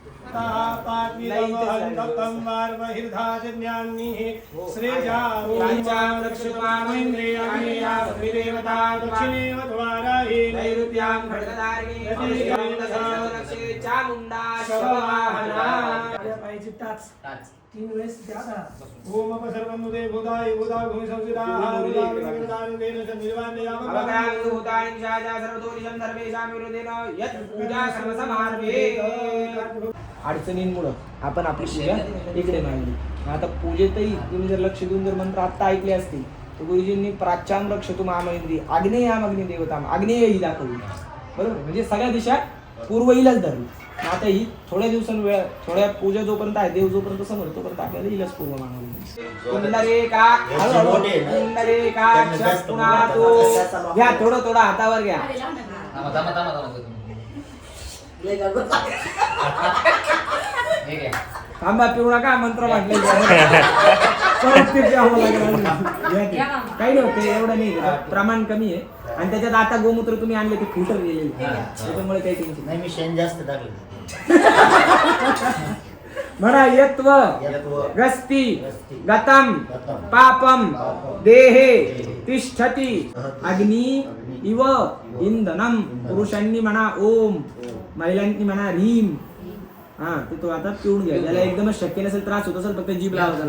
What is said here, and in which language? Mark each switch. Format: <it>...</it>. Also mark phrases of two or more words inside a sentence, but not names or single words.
<sa>नैऋत्यां खड्गधारिणी चामुंडा शववाहना</sa> <mr>पाहिजे टाच टाच. 3 वेळेस द्या ना.</mr> <sa>ओम सर्वमुदे भूताय भूता भूमि संस्थिता</sa> <mr>अडचणींमुळं आपण आपली पूजा इकडे मांडली. आता पूजेतही तुम्ही जर लक्ष देऊन जर मंत्र आत्ता ऐकले असतील तर गुरुजींनी</mr> <sa>प्राच्यां रक्षतु मामेंद्री आग्नेयाम अग्नी देवताम</sa> <mr>आग्नेय ही दाखवली. बरोबर, म्हणजे सगळ्या दिशा पूर्वेलाच धरली. आता ही थोड्या दिवसांवेळ थोड्या पूजा जोपर्यंत आहे, देव जोपर्यंत समोर तोपर्यंत आपल्याला हिलाच पूर्व मानवली. घ्या थोडं थोडं हातावर घ्या. थांबा, पिऊ नका, मंत्र म्हटले काही नव्हते, एवढं नाही, प्रमाण कमी आहे. आणि त्याच्यात आता गोमूत्र तुम्ही आणले ते फिल्टर गेलेले, त्याच्यामुळे काही टेन्शन नाही. मी शेण जास्त टाकलं. म्हणा</mr> <sa>यत्व गस्ती गतम पापम देहे तिष्ठती अग्नी इव इंधनम.</sa> <mr>पुरुषांनी म्हणा ओम, महिलांनी म्हणा ह्रीम. हा, ते तो आता पिऊन घ्या. ज्याला एकदमच शक्य नसेल, त्रास होत असेल, फक्त जीभ लावा त्याला.</mr>